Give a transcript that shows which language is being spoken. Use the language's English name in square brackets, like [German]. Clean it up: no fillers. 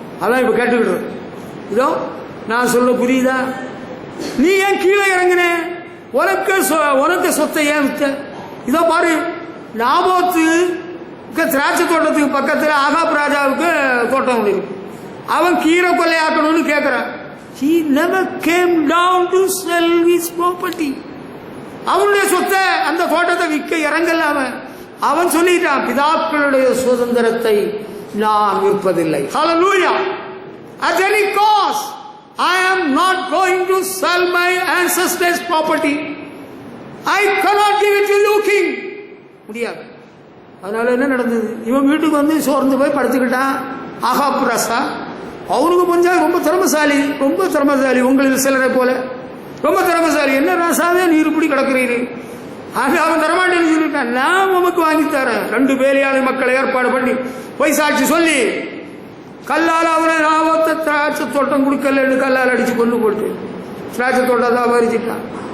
[Tamil] அதான் இப்ப கேட்டுக்கிட்டு. இதோ நான் சொல்ல புரியுதா? நீ ஏன் கீழே இறங்கின? உனக்கு சொத்தை ஏன் வித்த? இதோ பாரு, நாபோத்து திராட்சை தோட்டத்துக்கு பக்கத்தில் ஆகாப் ராஜாவுக்கு தோட்டம் இருக்கு. அவன் கீரை கொள்ளையாக்கணும்னு கேட்கிறான். [English] He never came down to sell his property. [Tamil] அவனுடைய சொத்தை, அந்த தோட்டத்தை விற்க இறங்கல. அவன் சொல்லிட்டான், பிதாக்களுடைய சுதந்திரத்தை நான் விற்பதில்லை. [English] Hallelujah. At any cost, I am not going to sell my ancestors' property. I cannot give it to you, king. [Tamil] முடியாது. அதனால என்ன நடந்தது? இவன் வீட்டுக்கு வந்து சோர்ந்து போய் படுத்துக்கிட்டான். ஆகாப் ராசா அவனுக்கு கொஞ்சம் ரொம்ப திறமசாலி, ரொம்ப திறமசாலி, உங்களில் சிலரை போல ரொம்ப திறமசாலி. என்ன ராசாவே நீர் இப்படி கிடக்கிறீரு? அவன் தரமாட்டேன்னு சொல்லிட்டான். நான் உமக்கு வாங்கி தரேன். 2 வேலையாளி மக்களை ஏற்பாடு பண்ணி பொய் சாட்சி சொல்லி கல்லால் அவனை நாவத்தை திராட்சை தோட்டம் கொடுக்கலன்னு கல்லால் அடிச்சு கொண்டு போட்டு திராட்சை தோட்டத்தை அபரிச்சிட்டான்.